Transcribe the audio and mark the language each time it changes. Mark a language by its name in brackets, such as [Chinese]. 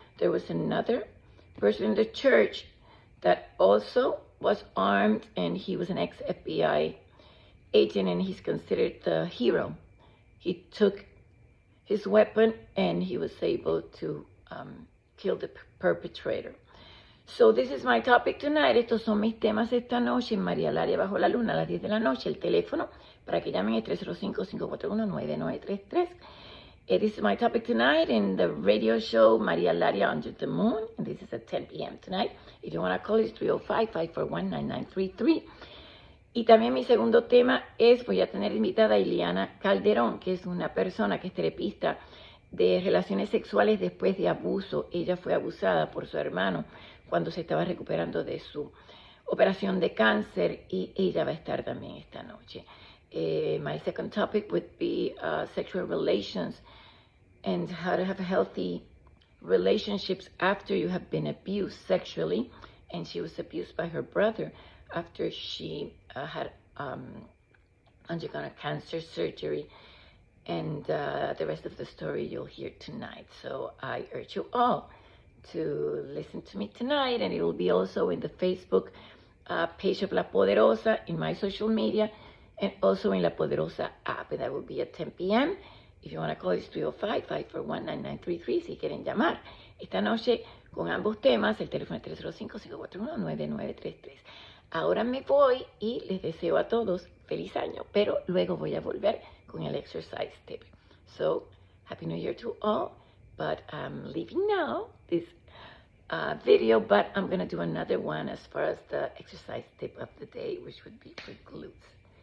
[English] There was another person in the church that also was armed, and he was an ex-FBI agent, and he's considered the hero. He took his weapon, and he was able to kill the perpetrator. So this is my topic tonight. [Spanish] Estos son mis temas esta noche en María Laria Bajo la Luna a las 10 de la noche. El teléfono para que llamen es 305-541-9933. [English] This is my topic tonight in the radio show María Laria Under the Moon. And this is at 10 p.m. tonight. If you want to call, it's 305-541-9933. [Spanish] Y también mi segundo tema es, voy a tener invitada a Ileana Calderón, que es una persona que es terapista de relaciones sexuales después de abuso. Ella fue abusada por su hermano cuando se estaba recuperando de su operación de cáncer, y ella va a estar también esta noche. [English] My second topic would be sexual relations and how to have healthy relationships after you have been abused sexually. And she was abused by her brother after she had undergone a cancer surgery. And the rest of the story you'll hear tonight. So I urge you all to listen to me tonight, and it will be also in the Facebook page of La Poderosa, in my social media, and also in La Poderosa app, and that will be at 10 p.m. If you want to call, it's [Spanish] 305-541-9933, si quieren llamar esta noche con ambos temas. El teléfono es 305-541-9933. Ahora me voy y les deseo a todos feliz año, pero luego voy a volver con el exercise tip. [English] So, Happy New Year to all, but I'm leaving now this video, but I'm going to do another one as far as the exercise tip of the day, which would be for glutes.